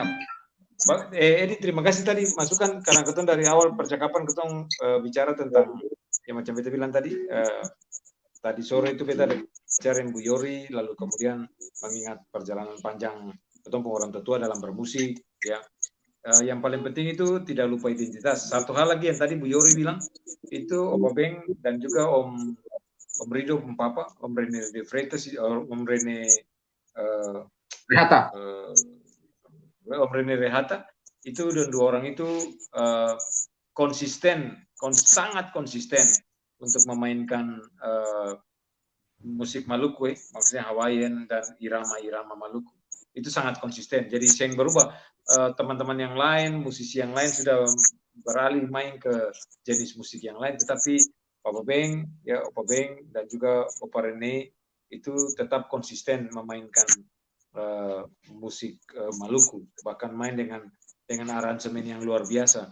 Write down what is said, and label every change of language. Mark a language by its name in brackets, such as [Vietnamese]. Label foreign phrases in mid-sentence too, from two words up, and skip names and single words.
[Indonesian] Edi, terima kasih tadi masukan karena ketong dari awal percakapan ketong bicara tentang yang macam beta bilang tadi. Tadi sore itu beta bicara Bu Yori, lalu kemudian mengingat perjalanan panjang ketong orang tua dalam bermusik, ya. Yang paling penting itu tidak lupa identitas. Satu hal lagi yang tadi Bu Yori bilang itu Opa Beng dan juga Om Rido, Om Papa, Om Rene De Freitas, Om Rene Rehata. Om Rene Rehata itu, dan dua orang itu sangat konsisten untuk memainkan musik Maluku, maksudnya Hawaiian dan irama-irama Maluku. Itu sangat konsisten. Jadi yang berubah, teman-teman yang lain, musisi yang lain sudah beralih main ke jenis musik yang lain, tetapi Opa Beng dan juga Opa Rene itu tetap konsisten memainkan musik Maluku, bahkan main dengan aransemen yang luar biasa.